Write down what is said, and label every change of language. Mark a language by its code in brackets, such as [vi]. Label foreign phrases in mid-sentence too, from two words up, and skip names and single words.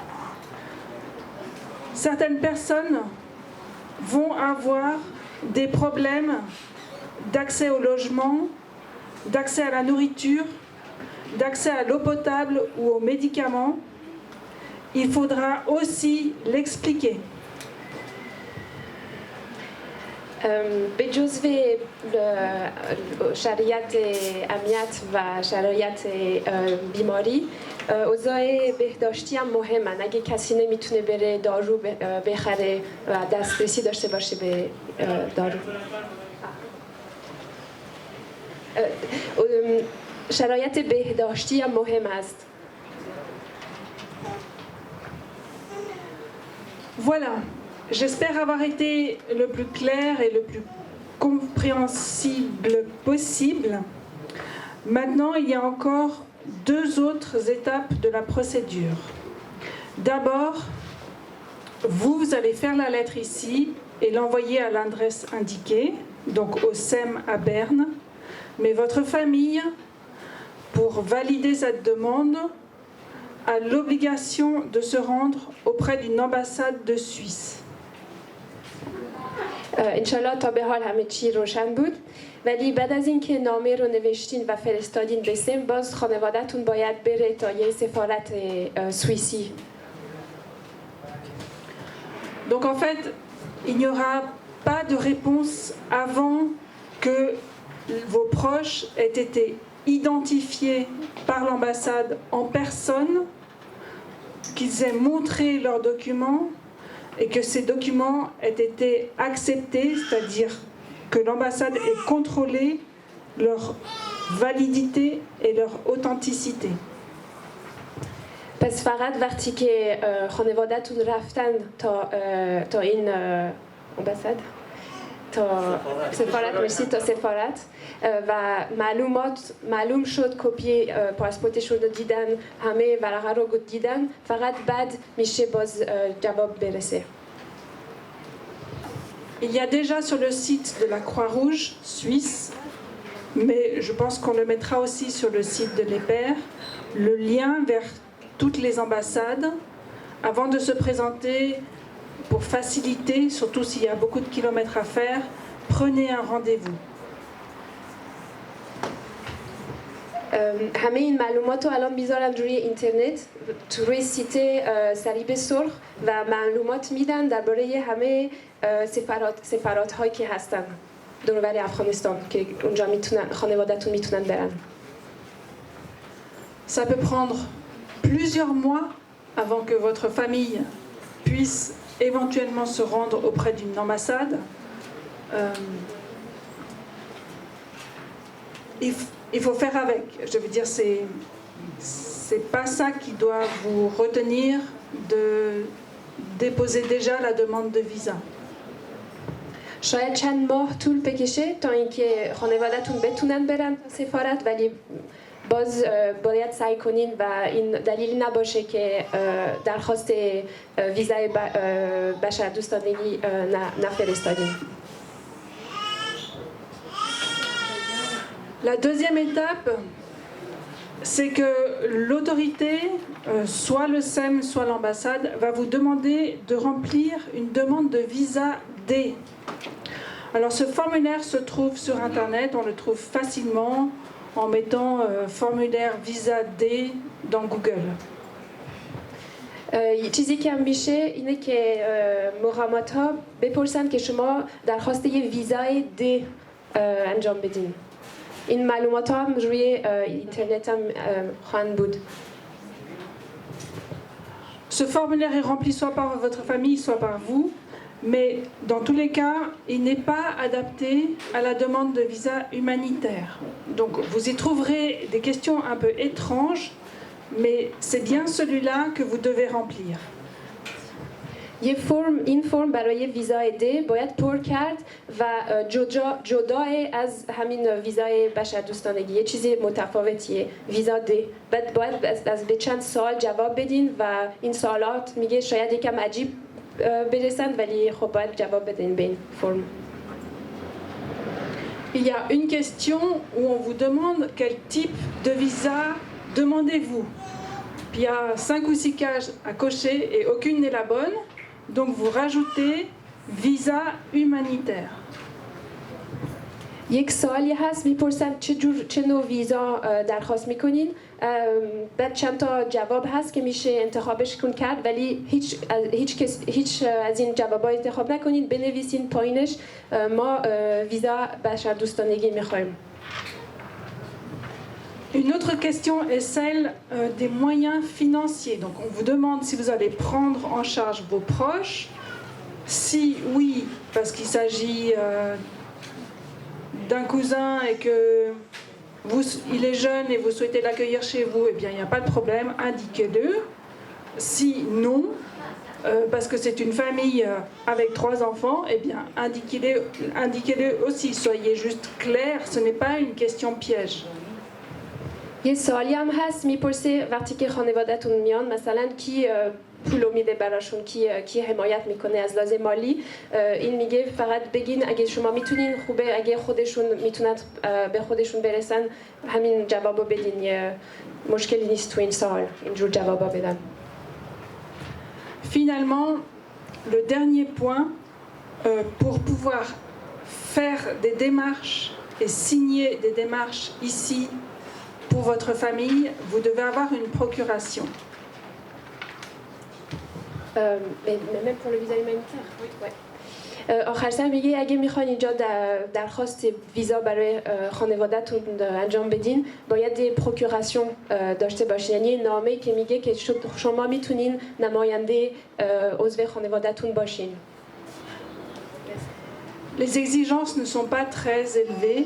[fr] Certaines personnes vont avoir des problèmes d'accès au logement, d'accès à la nourriture, d'accès à l'eau potable ou aux médicaments. Il faudra aussi l'expliquer. [fa] به جزو شرایط امنیت و شرایط بیماری اوضاع بهداشتی هم مهمن. اگه کسی نمیتونه بره دارو بخره و دسترسی داشته باشه به دارو، شرایط بهداشتی هم مهم است. [fr] Voilà. J'espère avoir été le plus clair et le plus compréhensible possible. Maintenant, il y a encore 2 autres étapes de la procédure. D'abord, vous allez faire la lettre ici et l'envoyer à l'adresse indiquée, donc au SEM à Berne. Mais votre famille, pour valider cette demande, a l'obligation de se rendre auprès d'une ambassade de Suisse. [fa] انشالله تا به حال همه چی روشن بود. ولی بعد از اینکه نامه رو نوشتین و فرستادین به سیم، باز خانواده‌تون باید بره تا یه سفارت سوئیسی. [fr] Donc en fait, il n'y aura pas de réponse avant que vos proches aient été identifiés par l'ambassade en personne, qu'ils aient montré leurs documents et que ces documents aient été acceptés, c'est-à-dire que l'ambassade ait contrôlé leur validité et leur authenticité. [fa] پس فقط وقتی که خانواده‌تون رفتن تا این امباساد، تا سفارت، مرسی، تا سفارت و معلوم شد کپی پاسپورتشون رو دیدن، همه ورقه رو دیدن، فقط بعد میشه باز جواب برسه. [fr] Il y a déjà sur le site de la Croix-Rouge suisse, mais je pense qu'on le mettra aussi sur le site de l'EPER, le lien vers toutes les ambassades. Avant de se présenter, pour faciliter, surtout s'il y a beaucoup de kilomètres à faire, prenez un rendez-vous. [fa] همه این معلومات رو الان میذارن روی اینترنت، روی سیت صلیب سرخ و معلومات میدن درباره همه سفارات هایی که هستن دور و بر افغانستان که اونجا میتونن خانواده‌تون میتونن برن. [fr] Ça peut prendre plusieurs mois avant que votre famille puisse éventuellement se rendre auprès d'une ambassade. Il faut faire avec. Je veux dire, c'est pas ça qui doit vous retenir de déposer déjà la demande de visa. [fa] شاید چند ماه طول بکشه تا اینکه خانواده‌تون بتونن برن سفارت، ولی باز باید سعی کنین و این دلیلی نباشه که درخواست ویزای بشردوستانگی نفرستادین. [fr] La deuxième étape, c'est que l'autorité, soit le SEM, soit l'ambassade, va vous demander de remplir une demande de visa D. Alors ce formulaire se trouve sur Internet, on le trouve facilement en mettant formulaire visa D dans Google. [fa] چیزی که میشه اینه که مقامات ها بپرسن که شما درخواست یه ویزای D انجام بدین. این معلومات ها هم روی اینترنت هم خواهند بود. [fr] Ce formulaire est rempli soit par votre famille, soit par vous, mais dans tous les cas, il n'est pas adapté à la demande de visa humanitaire. Donc vous y trouverez des questions un peu étranges, mais c'est bien celui-là que vous devez remplir. [fa] این فرم برای ویزای D باید پر کرد و جدای از همین ویزای بشردوستانگی یه چیزی متفاوتیه، ویزا D. باید از به چند سوال جواب بدین و این سوالات میگه شاید یکم عجیب برسند ولی خب باید جواب بدین به این فرم. [fr] Il y a une question où on vous demande quel type de visa demandez-vous. Puis il y a 5 ou 6 cases à cocher et aucune n'est la bonne. Donc vous rajoutez visa humanitaire. [fa] یک سوالی هست میپرسن چه نوع ویزا درخواست میکنین، بعد چند تا جواب هست که میشه انتخابش کرد ولی هیچ از این جوابا انتخاب نکنین، بنویسین پایینش ما ویزا بشردوستانگی میخوایم. [fr] Une autre question est celle des moyens financiers. Donc on vous demande si vous allez prendre en charge vos proches. Si oui, parce qu'il s'agit d'un cousin et que il est jeune et vous souhaitez l'accueillir chez vous, eh bien il n'y a pas de problème, indiquez-le. Si non, parce que c'est une famille avec 3 enfants, eh bien indiquez-le aussi. Soyez juste clair, ce n'est pas une question piège. [fa] یه سوالی هم هست میپرسه وقتی که خانواده‌تون میان مثلا کی پول میده براشون، کی حمایت میکنه از لحاظ مالی. این میگه فقط بگین اگه شما میتونین خوبه، اگه خودشون میتونن به خودشون برسن همین جوابو بدین، یه مشکلی نیست تو این سوال اینجور جوابا بدن. [fr] Finalement, le dernier point, pour pouvoir faire des démarches et signer des démarches ici pour votre famille, vous devez avoir une procuration. Mais même pour le visa humanitaire. Ouais. [fa] آخر سر میگه اگه میخواین اینجا درخواست ویزا برای خانواده‌تون انجام بدین باید یه پروکوراسیون داشته باشین، یعنی نامه‌ای که میگه که شما میتونین نماینده عضو خانواده‌تون باشین. [fr] Les exigences ne sont pas très élevées.